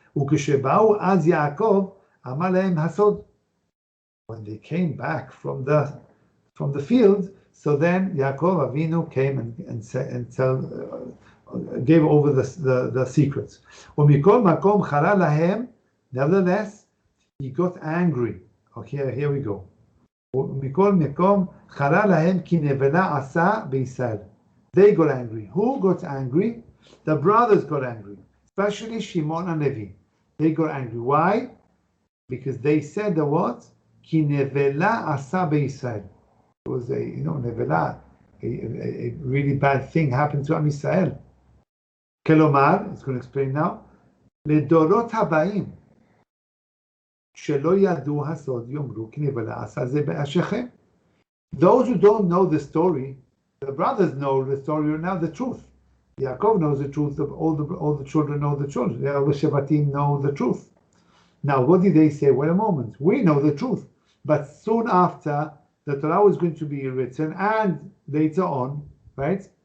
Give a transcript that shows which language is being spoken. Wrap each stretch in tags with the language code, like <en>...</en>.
<he>וכשבאו אז יעקב אמר להם הסוד.</he> <en>When they came back from the field, so then Yaakov Avinu came and gave over the secrets.</en> <he>ומכל מקום חרה להם,</he> <en>nevertheless, he got angry. Okay, here we go.</en> <he>ומכל מקום חרה להם כי נבלה עשה בישראל.</he> <en>They got angry. Who got angry? The brothers got angry, especially Shimon and Levi. They got angry. Why? Because they said the what?</en> <he>כי נבלה עשה בישראל.</he> <en>It was נבלה, a really bad thing happened to Am Yisrael.</en> <he>כלומר,</he> <en>it's going to explain now,</en> <he>לדורות הבאים, שלא ידעו הסוד יאמרו כי נבלה עשה זה באשכם.</he> <en>Those who don't know the story, the brothers know the story now, the truth. Yaakov knows the truth. All the children know the children. The other Shevatim know the truth. Now, what did they say? Wait a moment. We know the truth, but soon after the Torah was going to be written, and later on, right?</en>